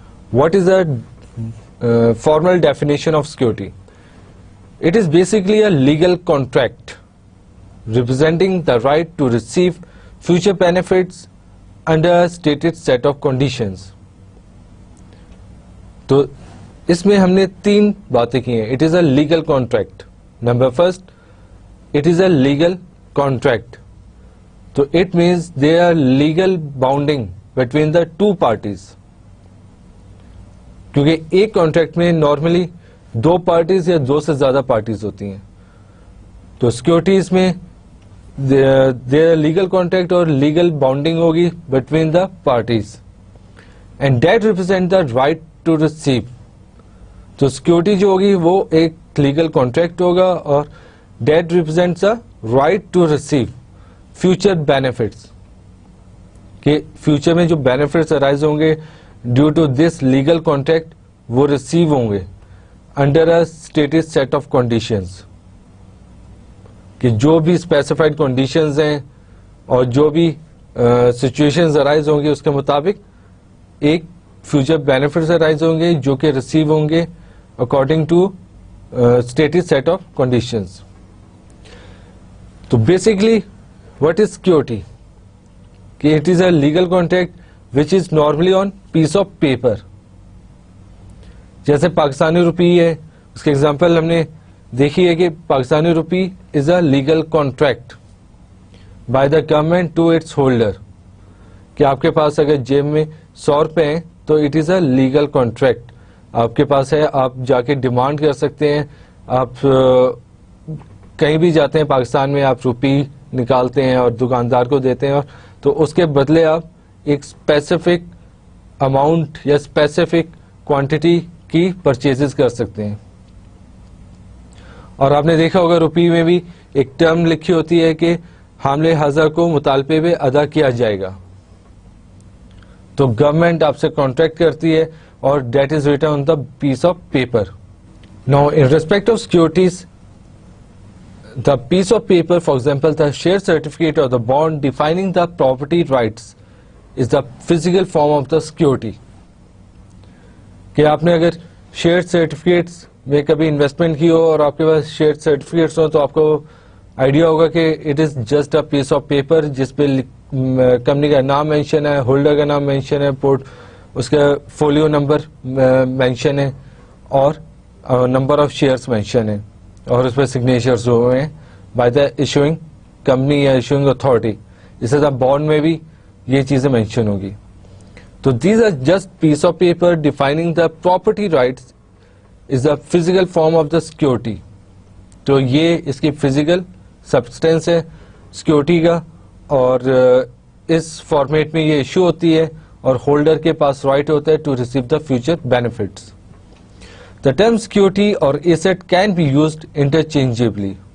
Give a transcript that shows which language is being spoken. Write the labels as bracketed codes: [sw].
[en] What is a formal definition of security? It is basically a legal contract representing the right to receive future benefits under a stated set of conditions. [ur] تو اس میں ہم نے 3 باتیں کی ہیں. [en] It is a legal contract. Number first, it is a legal contract. تو it means there are legal bounding between the two parties. [ur] کیونکہ ایک کانٹریکٹ میں نارملی 2 پارٹیز یا 2 سے زیادہ پارٹیز ہوتی ہیں. تو سیکورٹیز میں [en] their legal contract اور legal bounding ہوگی between the parties, and that represent the right to receive. [ur] تو security جو ہوگی وہ ایک [en] legal contract [ur] ہوگا اور [en] that represents a right to receive future benefits, [ur] کہ future میں جو [en] benefits arise [ur] ہوں گے [en] due to this legal contract [ur] وہ receive ہوں گے [en] under a stated set of conditions. [ur] کہ جو بھی اسپیسیفائڈ کنڈیشنز ہیں اور جو بھی سچویشنز ارائز ہوں گے اس کے مطابق ایک فیوچر بینیفٹس ارائز ہوں گے جو کہ ریسیو ہوں گے [en] According to stated set of conditions. تو basically what is security? کہ it is a legal contract which is normally on piece of paper. [ur] جیسے پاکستانی روپی ہے, اس کے ایگزامپل ہم نے دیکھی ہے کہ [en] Pakistani rupee is a legal contract by the government to its holder. [ur] کہ آپ کے پاس اگر جیب میں 100 روپے ہیں تو it is a legal contract. آپ کے پاس ہے, آپ جا کے ڈیمانڈ کر سکتے ہیں. آپ کہیں بھی جاتے ہیں پاکستان میں, آپ روپی نکالتے ہیں اور دکاندار کو دیتے ہیں, اور تو اس کے بدلے آپ ایک اسپیسیفک اماؤنٹ یا اسپیسیفک کوانٹٹی کی پرچیزز کر سکتے ہیں. اور آپ نے دیکھا ہوگا روپی میں بھی ایک ٹرم لکھی ہوتی ہے کہ حاملے حاضر کو مطالبے میں ادا کیا جائے گا. تو گورنمنٹ آپ سے کانٹریکٹ کرتی ہے اور [en] That is written on the piece of paper. Now in respect of securities, the piece of paper, for example the share certificate اور the bond defining the property rights is the physical form of the security. [ur] کہ آپ نے اگر share certificates میں کبھی investment کی ہو اور آپ کے پاس شیئر سرٹیفکیٹس ہوں تو آپ کو آئیڈیا ہوگا کہ [en] it is just a piece of paper [ur] جس پہ کمپنی کا نام مینشن ہے, ہولڈر کا نام مینشن ہے, اس کا فولیو نمبر مینشن ہے اور نمبر آف شیئرس مینشن ہے, اور اس پہ سگنیچرز ہوئے ہیں [en] by the issuing company [ur] یا ایشوئنگ اتھارٹی. اسی طرح بانڈ میں بھی یہ چیزیں مینشن ہوگی. [en] تو these are just piece of paper defining the property rights is the physical form of the security. [ur] تو یہ اس کی فزیکل سبسٹینس ہے سیکورٹی کا, اور اس فارمیٹ میں یہ ایشو ہوتی ہے اور ہولڈر کے پاس رائٹ ہوتا ہے [en] To receive the future benefits. The term security اور asset can be used interchangeably.